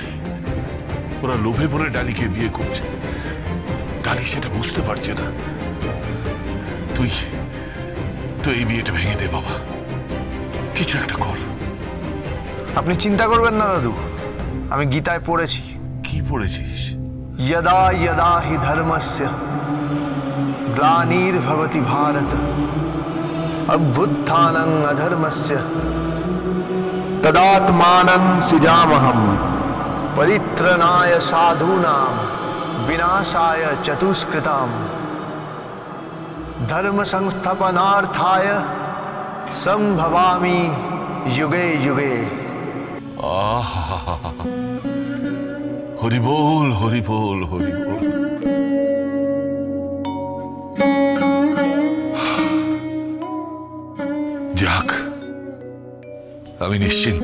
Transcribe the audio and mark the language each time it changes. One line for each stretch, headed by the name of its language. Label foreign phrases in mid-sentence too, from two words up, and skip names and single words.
Bangla: ওরা লোভে পড়ে ডালিকে বিয়ে করছে। ডালি সেটা বুঝতে পারছে না। তুই তো এই বিয়েটা ভেঙে দে বাবা, কিছু একটা কর। আপনি চিন্তা করবেন না দাদু, আমি গীতায় পড়েছি। কি পড়েছিস?
Sanskrit: यदा यदा हि धर्मस्य ग्लानिर्भवति भारत अभ्युत्थानं अधर्मस्य तदात्मानं सृजामहं परित्रणाय साधूनां विनाशाय चतुष्कृतां धर्म संस्थापनार्थाय संभवामि युगे युगे।
Bangla: হরি বল, হরি বল, হরি বল। যাক, আমি নিশ্চিন্ত।